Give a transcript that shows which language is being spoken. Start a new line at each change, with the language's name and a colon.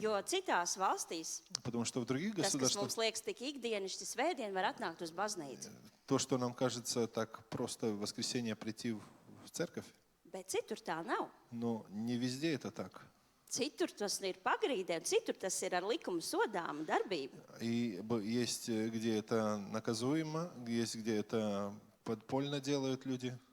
Latvian: Jo citās valstīs
Russian: Потому что в других
Latvian: tas, kas
Russian: государствах
Latvian: mums liekas tik ikdienišķi svētdien, var atnākt uz baznīcu.
Russian: то, что нам кажется так просто в воскресенье прийти в церковь,
Latvian: Bet citur tā nav.
Russian: но не везде это так.
Latvian: Citur tas ir pagrīdē, un citur tas ir ar likumu sodāmu darbību.
Russian: И есть, где это наказуемо, есть, где это подпольно делают люди.